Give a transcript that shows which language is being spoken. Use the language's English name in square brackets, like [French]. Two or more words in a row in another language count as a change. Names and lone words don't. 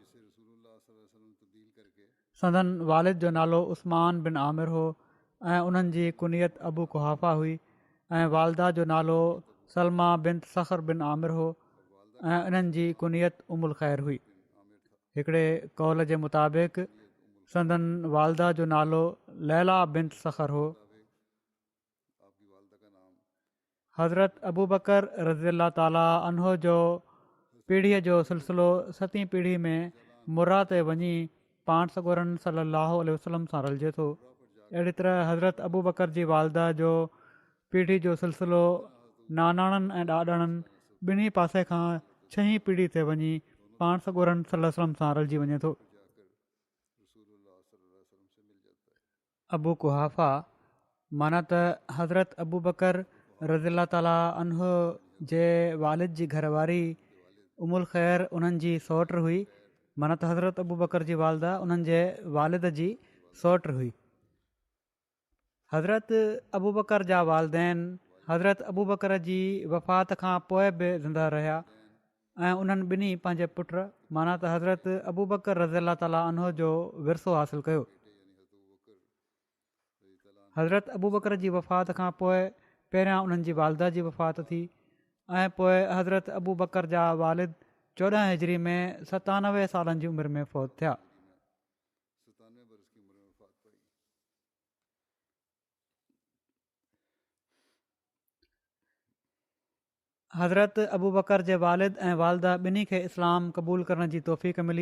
[Sindhi] संदन वालिद जो नालो उस्मान बिन आमिर हो ऐं उन्हनि जी कुनियत अबू कुहाफ़ा हुई ऐं वालदा जो नालो सलमा बिन सख़र बिन आमिर हो ऐं इन्हनि जी कुनियत उमुल ख़ैर हुई। हिकिड़े कौल जे मुताबिक़ संदन वालदा जो नालो लैला बिन सख़र हो। हज़रत अबू बकर [Arabic] رضي الله تعالى عنه [Sindhi] जो पीढ़ीअ जो सिलसिलो 7वीं पीढ़ी में मुर्रा ते वञी पाण सॻोरनि [Arabic] صلى الله عليه وسلم [Sindhi] सां रलिजे थो। अहिड़ी तरह हज़रत अबू बकर जी वालदा जो पीढ़ी जो सिलसिलो नानाणनि ऐं ॾाॾाणनि ॿिन्ही पासे खां 6वीं पीढ़ी ते वञी पाण सॻोरनि [Arabic] صلى الله عليه وسلم [Sindhi] सां रलिजी वञे थो। अबू कुहाफ़ा माना त हज़रत अबू बकर [Arabic] رضي الله تعالى عنه [Sindhi] जे वालिद जी घरवारी उमुल ख़ैर उन्हनि जी सौट हुई। माना त हज़रत अबू बकर जी वालदा उन्हनि जे वालिद जी सौट हुई। हज़रत अबू बकर जा वालदेन हज़रत अबू बकर जी वफ़ात खां पोइ बि ज़िंदा रहिया ऐं उन्हनि ॿिन्ही पंहिंजे पुट माना त हज़रत अबू बकर [Arabic] رضي الله تعالى عنه [Sindhi] जो विरसो हासिलु कयो। हज़रत अबू बकर जी वफ़ात खां पोइ पहिरियां उन्हनि जी वालदा जी वफ़ात थी ऐं पोइ हज़रत अबू बकर जा वालिद 14 हिजरी में 97 सालनि जी उमिरि में फ़ौत थिया। हज़रत अबू बकर जे वालिद ऐं वालदा ॿिन्ही खे इस्लाम क़बूल करण जी तौफ़ीक़ मिली।